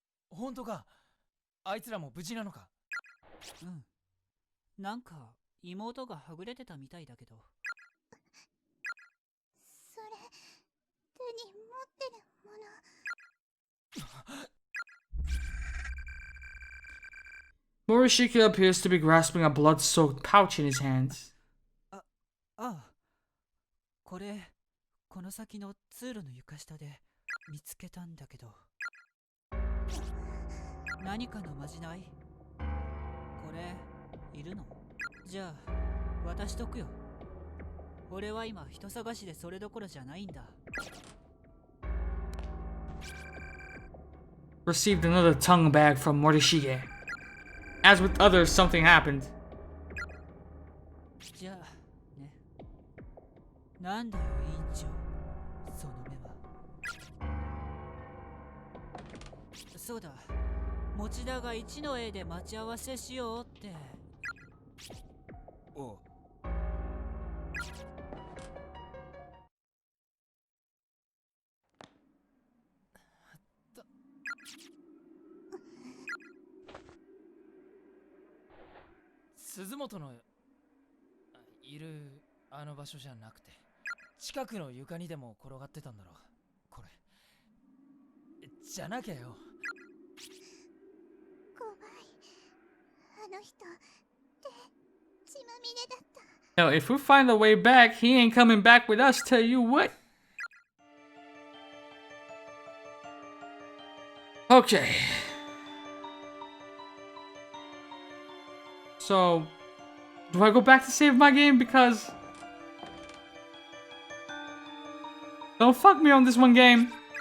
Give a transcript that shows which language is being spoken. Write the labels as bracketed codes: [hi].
[ja] 本当か？あいつらも無事なのか？うん。なんか妹がはぐれてたみたいだけど。それ手に持ってるもの。 [en] Morishiki appears to be grasping a blood-soaked pouch in his hands. [ja] ああ、これこの先の通路の床下で見つけたんだけど。何かのまじない？これいるの？じゃあ渡しとくよ。俺は今人探しでそれどころじゃないんだ。 [en] Received another tongue bag from Morishige. As with others, something happened. [ja] じゃあね。なんだよ委員長、その目は。そうだ、持田が1の A で待ち合わせしようって。おう。鈴本のいるあの場所じゃなくて、近くの床にでも転がってたんだろう。これじゃなきゃよ。怖い。あの人手血まみれだった。 [en] Now, if we find a way back, he ain't coming back with us, tell you what. Okay. So, do I go back to save my game? Because don't fuck me on this one game.